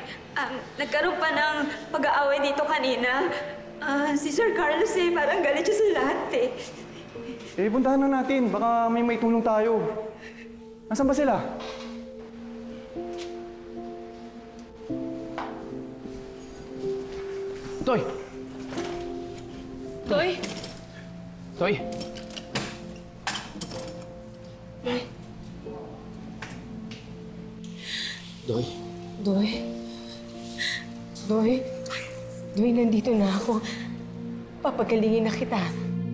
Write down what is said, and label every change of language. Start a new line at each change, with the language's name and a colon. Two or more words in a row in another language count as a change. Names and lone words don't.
Filipino: Nagkaroon pa ng pag-aaway dito kanina. Si Sir Carlos eh, parang galit siya sa lahat eh. Puntahan na natin. Baka may maitulong tayo. Nasaan ba sila? Toy! Doy? Toy! Doy! Doy? Doy? Doy, nandito na ako. Papagalingin na kita.